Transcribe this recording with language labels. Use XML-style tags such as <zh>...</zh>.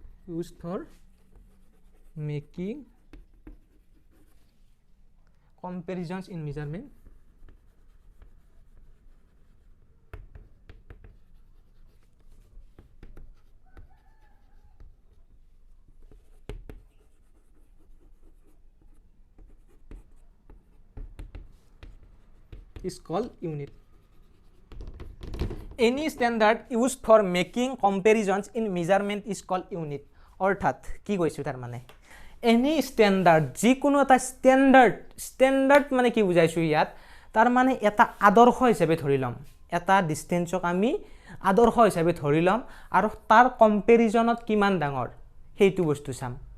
<en>Use for making comparisons in measurement is called unit. Any standard used for making comparisons in measurement is called unit.</en> <as>অৰ্থাৎ কি কৈছোঁ তাৰ মানে? Any standard, যিকোনো এটা ষ্টেণ্ডাৰ্ড মানে কি বুজাইছোঁ ইয়াত? তাৰ মানে এটা আদৰ্শ হিচাপে ধৰি ল'ম, এটা ডিষ্টেঞ্চক আমি আদৰ্শ হিচাপে ধৰি ল'ম আৰু তাৰ কম্পেৰিজনত কিমান ডাঙৰ সেইটো বস্তু চাম।</as>